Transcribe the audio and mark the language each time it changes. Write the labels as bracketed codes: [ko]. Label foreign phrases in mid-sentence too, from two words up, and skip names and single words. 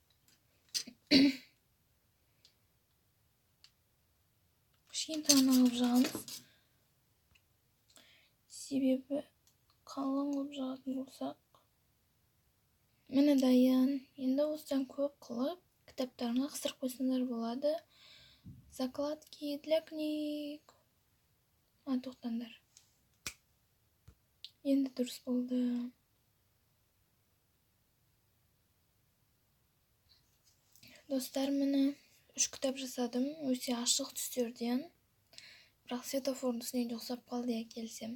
[kk] Кішкентай қылып жағамыз. Себебі қалың қылып жағатын болсақ. Міне дайын. Енді осыдан көп қылып кітаптарына қыстырып қойсаңдар болады. [ru] Закладки для книг. [kk] Тоқтаңдар. Енді дұрыс болды. Достар, міне 3 кітап жасадым. Өте ашық түстерден. Бірақ светофордың үстіне ұқсап қалды, келсем.